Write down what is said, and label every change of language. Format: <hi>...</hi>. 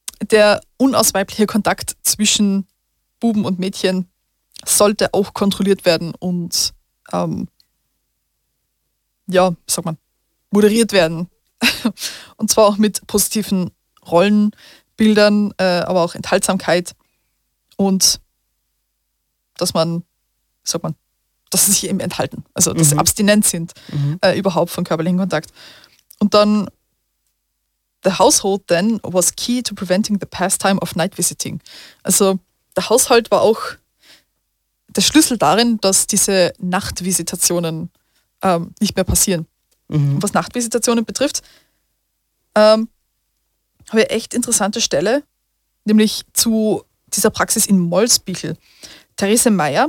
<de>Der unausweibliche Kontakt zwischen Buben und Mädchen sollte auch kontrolliert werden und ja, sag mal, moderiert werden. Und zwar auch mit positiven Rollenbildern, aber auch Enthaltsamkeit und dass man, sag mal, dass sie sich eben enthalten, also dass sie abstinent sind, überhaupt von körperlichen Kontakt. Und dann,</de> <en>the household then was key to preventing the pastime of night visiting.</en> <de>Also der Haushalt war auch der Schlüssel darin, dass diese Nachtvisitationen nicht mehr passieren. Mhm. Was Nachtvisitationen betrifft, habe ich echt interessante Stelle, nämlich zu dieser Praxis in Molsbichl. Therese Meyer,</de>